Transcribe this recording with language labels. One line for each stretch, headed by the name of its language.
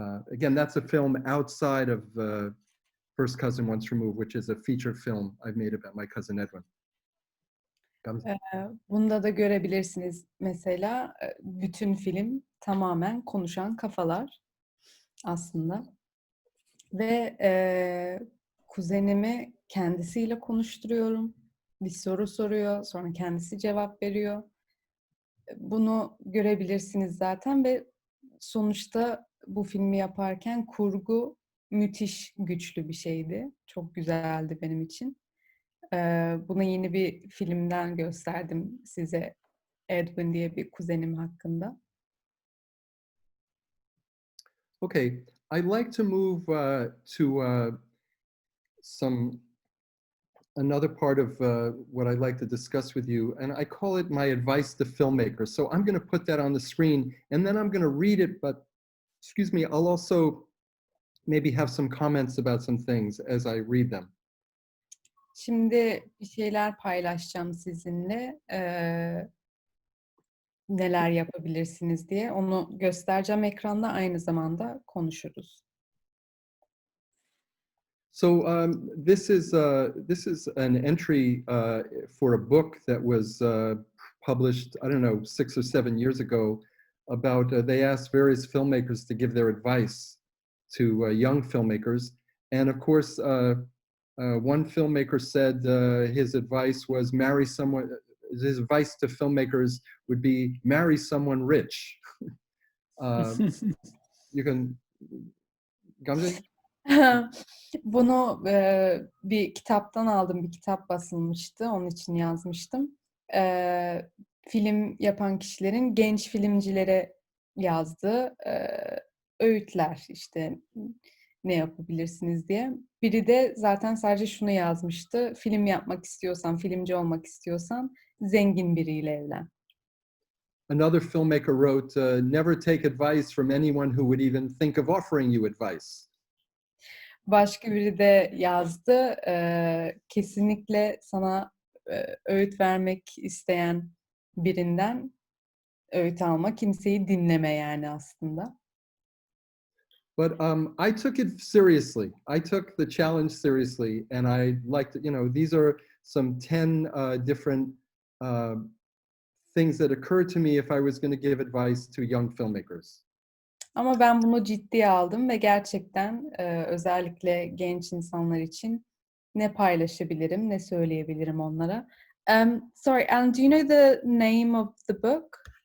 English: Again, that's a film outside of First Cousin Once Removed, which is a feature film I've made about my cousin Edwin.
Turkish: Bunda da görebilirsiniz mesela bütün film tamamen konuşan kafalar aslında. Ve kuzenimi kendisiyle konuşturuyorum. Bir soru soruyor, sonra kendisi cevap veriyor. Bunu görebilirsiniz zaten ve sonuçta bu filmi yaparken kurgu müthiş güçlü bir şeydi. Çok güzeldi benim için. Bunu yeni bir filmden gösterdim size. Edwin diye bir kuzenim hakkında.
English: Okay, I'd like to move to another part of what I'd like to discuss with you, and I call it my advice to filmmakers. So I'm going to put that on the screen, and then I'm going to read it, but excuse me, I'll also maybe have some comments about some things as I read them.
Turkish: Şimdi bir şeyler paylaşacağım sizinle. Neler yapabilirsiniz diye. Onu göstereceğim ekranda, aynı zamanda konuşuruz.
English: So this is an entry for a book that was published, I don't know, 6 or 7 years ago about, they asked various filmmakers to give their advice to young filmmakers. And of course, one filmmaker said his advice was marry someone, his advice to filmmakers would be marry someone rich. You can, Gamze?
Turkish: Bunu bir kitaptan aldım. Bir kitap basılmıştı. Onun için yazmıştım. Film yapan kişilerin genç filmcilere yazdığı öğütler, işte ne yapabilirsiniz diye. Biri de zaten sadece şunu yazmıştı. Film yapmak istiyorsan, filmci olmak istiyorsan zengin biriyle evlen.
English: Another filmmaker wrote, never take advice from anyone who would even think of offering you advice.
Turkish: Başka biri de yazdı, kesinlikle sana öğüt vermek isteyen birinden öğüt alma, kimseyi dinleme yani aslında.
English: But I took it seriously. I took the challenge seriously, and I liked, you know, these are some 10 different things that occurred to me if I was going to give advice to young filmmakers.
Turkish: Ama ben bunu ciddiye aldım ve gerçekten özellikle genç insanlar için ne paylaşabilirim, ne söyleyebilirim onlara.
English: Sorry, Alan, do you know the name of the book?